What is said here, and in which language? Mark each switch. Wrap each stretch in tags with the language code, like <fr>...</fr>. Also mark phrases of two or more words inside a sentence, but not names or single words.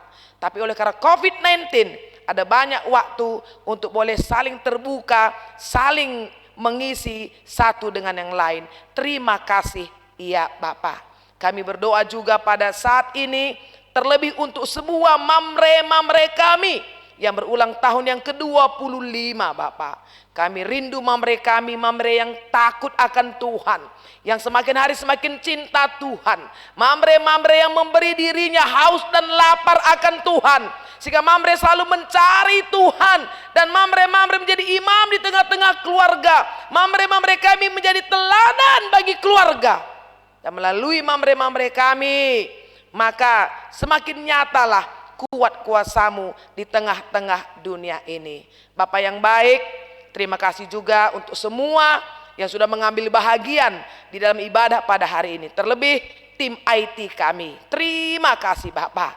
<id>Tapi oleh karena COVID-19, ada banyak waktu untuk boleh saling terbuka, saling mengisi satu dengan yang lain. Terima kasih ya Bapak. Kami berdoa juga pada saat ini, terlebih untuk semua mamre-mamre kami yang berulang tahun yang ke-25 Bapak. Kami rindu mamre kami, mamre yang takut akan Tuhan, yang semakin hari semakin cinta Tuhan. Mamre-mamre yang memberi dirinya haus dan lapar akan Tuhan, sehingga mamre selalu mencari Tuhan. Dan mamre-mamre menjadi imam di tengah-tengah keluarga. Mamre-mamre kami menjadi teladan bagi keluarga. Dan melalui mamre-mamre kami, maka semakin nyatalah kuat kuasamu di tengah-tengah dunia ini. Bapak yang baik, terima kasih juga untuk semua yang sudah mengambil bahagian di dalam ibadah pada hari ini. Terlebih tim IT kami. Terima kasih Bapak.</id>